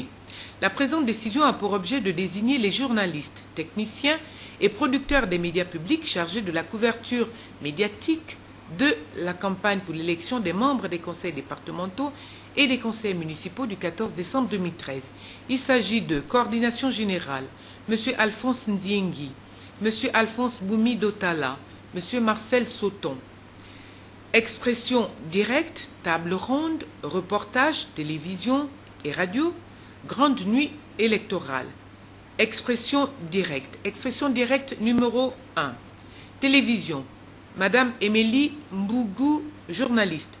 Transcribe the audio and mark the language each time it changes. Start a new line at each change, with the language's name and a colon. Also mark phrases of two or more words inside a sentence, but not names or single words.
French: La présente décision a pour objet de désigner les journalistes, techniciens et producteurs des médias publics chargés de la couverture médiatique de la campagne pour l'élection des membres des conseils départementaux et des conseils municipaux du 14 décembre 2013. Il s'agit de coordination générale, M. Alphonse Ndiengi, M. Alphonse Boumi Dotala, M. Marcel Sauton. Expression directe, table ronde, reportage, télévision et radio, grande nuit électorale. Expression directe. Expression directe numéro 1. Télévision. Madame Émilie Mbougou, journaliste.